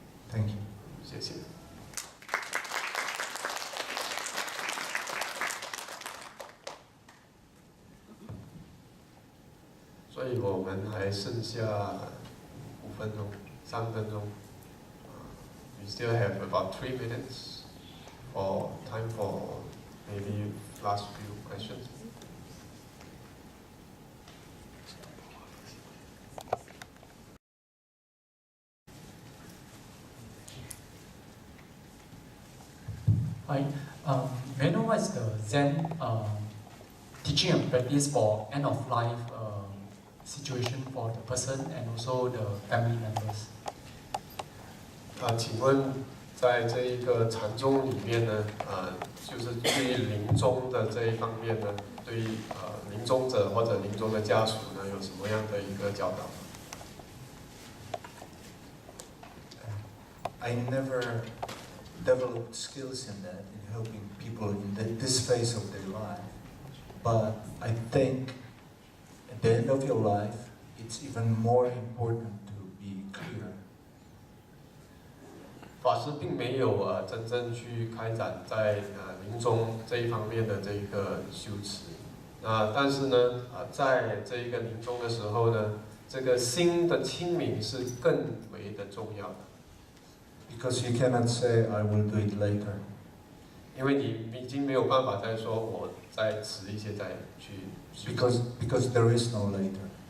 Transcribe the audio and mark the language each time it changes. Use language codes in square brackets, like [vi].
[en] Thank you. [zh] 谢谢。所以我们还剩下5分钟，3分钟。 [en] We still have about 3 minutes for time for maybe last few questions. Hi, may I know what is the Zen teaching and practice for end of life situation for the person and also the family members? [zh] 请问在这一个禅宗里面呢，就是对于临终的这一方面呢，对于临终者或者临终的家属呢，有什么样的一个教导？ [en] I never developed skills in that, in helping people in this phase of their life. But I think at the end of your life, it's even more important to be clear. [zh] 法师并没有真正去开展在临终这一方面的这个修持。但是呢，在这一个临终的时候呢，这个心的清明是更为的重要的。 [en] Because you cannot say, I will do it later. [zh] 因为你已经没有办法再说我再迟一些再去。 [en] Because there is no later.